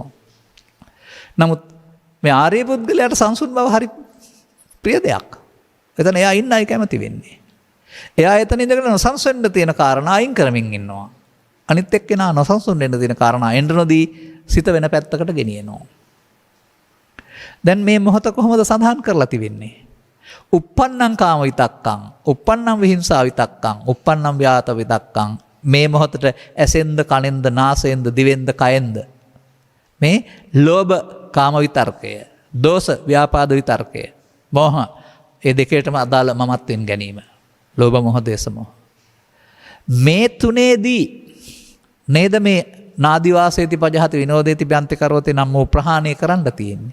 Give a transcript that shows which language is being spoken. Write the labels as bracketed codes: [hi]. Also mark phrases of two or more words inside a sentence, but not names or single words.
[si] නමුත් මේ ආර්ය පුද්ගලයාට සංසුන් බව හරි ප්‍රිය දෙයක්. එතන එයා ඉන්නයි කැමති වෙන්නේ. එයා එතන ඉඳගෙන නොසන්සුන් වෙන්න තියෙන කාරණා අයින් කරමින් ඉන්නවා. අනිත් එක්කෙනා නොසන්සුන් වෙන්න තියෙන කාරණා එන්න නොදී සිත වෙන පැත්තකට ගෙනියනවා. දැන් මේ මොහොත කොහොමද සඳහන් කරලා තිබෙන්නේ? [pi] uppannam kama vitakkam, uppannam vihinsa vitakkam, uppannam vyata vitakkam. [si] මේ මොහොතට ඇසෙන්ද, කනෙන්ද, නාසයෙන්ද, දිවෙන්ද, කයෙන්ද මේ ලෝභ කාම විතර්කය, දෝෂ ව්‍යාපාද විතර්කය, මෝහ ඒ දෙකේටම අදාළ මමත්වෙන් ගැනීම. ලෝභ මොහ, දේශ මොහ. මේ තුනේදී නේද මේ [pi] නාදිවාසේති පජහති විනෝදේති බ්‍යන්ති කරෝතේ [si] නම් වූ ප්‍රහාණය කරන්න තියෙන්නේ.